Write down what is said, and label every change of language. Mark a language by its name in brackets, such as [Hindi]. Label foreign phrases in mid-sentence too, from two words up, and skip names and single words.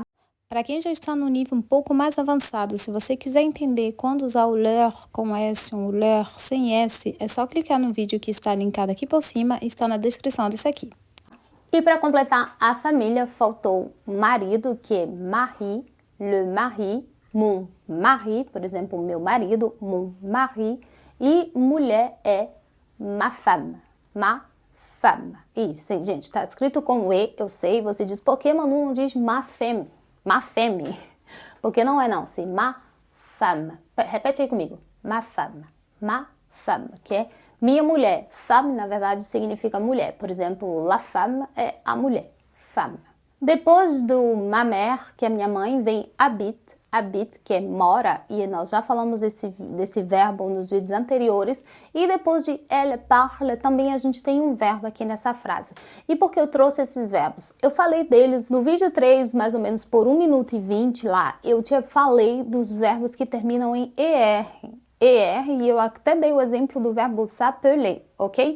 [Portuguese] Para quem já está no nível um pouco mais avançado, se você quiser entender quando usar o leur com S ou o leur sem S, é só clicar no vídeo que está linkado aqui por cima e está na descrição desse aqui. E para completar a família, faltou marido, que é [French] mari, le mari, mon mari, [Portuguese] por exemplo, meu marido, [French] mon mari, [Portuguese] e mulher é [French] ma femme, ma femme. [Portuguese] Isso, gente, está escrito com E, eu sei, você diz, por que Manu não diz [French] ma femme? Ma femme, [Portuguese] porque não é não, [French] c'est ma femme. [Portuguese] Repete aí comigo, [French] ma femme, [Portuguese] que é minha mulher. Femme, na verdade, significa mulher. Por exemplo, [French] la femme [Portuguese] é a mulher, femme. Depois do [French] ma mère, [Portuguese] que é minha mãe, vem habite, que é mora, e nós já falamos desse verbo nos vídeos anteriores. E depois de [French] elle parle, [Portuguese] também a gente tem um verbo aqui nessa frase. E por que eu trouxe esses verbos? Eu falei deles no vídeo 3, mais ou menos por 1 minuto e 20 lá, eu falei dos verbos que terminam em ER, e eu até dei o exemplo do verbo s'appeler, ok?